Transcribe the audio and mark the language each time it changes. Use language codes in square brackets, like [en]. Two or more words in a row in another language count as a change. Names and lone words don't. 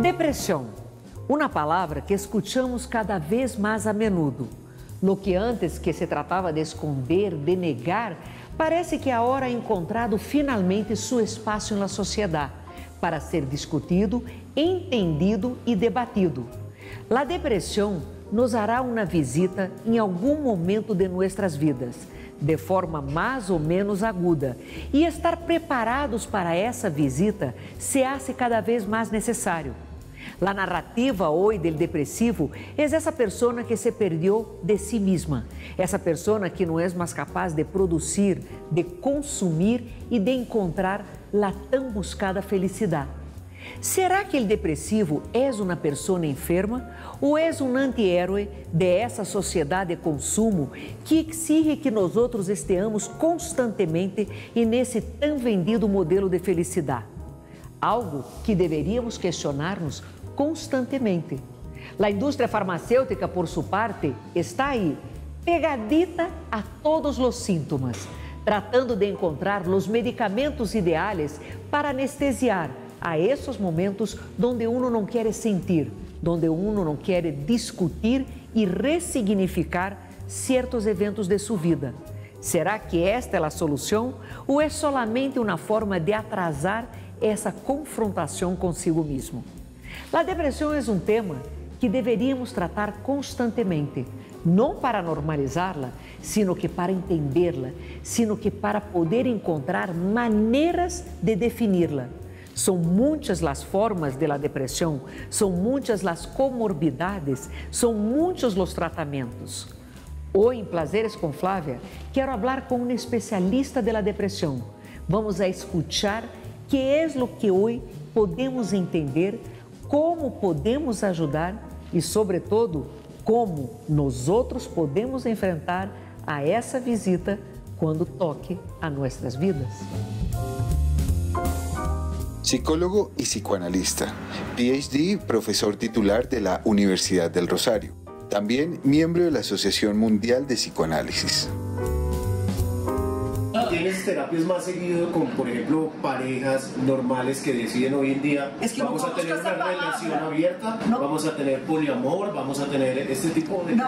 [es] Depresión, una palabra que escuchamos cada vez más a menudo. Lo que antes que se trataba de esconder, de negar, parece que ahora ha encontrado finalmente [pt] su espaço na sociedade para ser discutido, entendido e debatido. A depressão nos hará uma visita em algum momento de nossas vidas, de forma mais ou menos aguda, e estar preparados para essa visita [es] se hace [pt] cada vez mais necessário. [es] La narrativa hoy del depresivo es esa persona que se perdió de sí misma, esa persona que no es más capaz de producir, de consumir y de encontrar la tan buscada felicidad. ¿Será que el depresivo es una persona enferma o es un antihéroe de esa sociedad de consumo que exige que nosotros estemos constantemente en ese tan vendido modelo de felicidad? [pt] Algo que deveríamos questionar-nos constantemente. A indústria farmacêutica, por sua parte, está aí, pegadita a todos os sintomas, tratando de encontrar os medicamentos ideais para anestesiar a esses momentos onde uno não quer sentir, onde uno não quer discutir e ressignificar certos eventos de sua vida. Será que esta é a solução ou é solamente uma forma de atrasar essa confrontação consigo mesmo? A depressão é um tema que deveríamos tratar constantemente, não para normalizá-la, sino que para entendê-la, sino que para poder encontrar maneiras de definir-la. São muitas as formas de la depressão, são muitas as comorbidades, são muitos os tratamentos. Hoje, em Plazeres com Flávia, quero falar com um especialista de la depressão. [es] Vamos a escuchar [pt] que é o que hoje podemos entender, como podemos ajudar e, sobretudo, como nós outros podemos enfrentar a essa visita quando toque a nossas vidas. [es] Psicólogo y psicoanalista, PhD, profesor titular de la Universidad del Rosario, también miembro de la Asociación Mundial de Psicoanálisis. ¿Tienes terapias más seguido con, por ejemplo, parejas normales que deciden hoy en día vamos a tener una relación abierta, vamos a tener poliamor, vamos a tener este tipo de...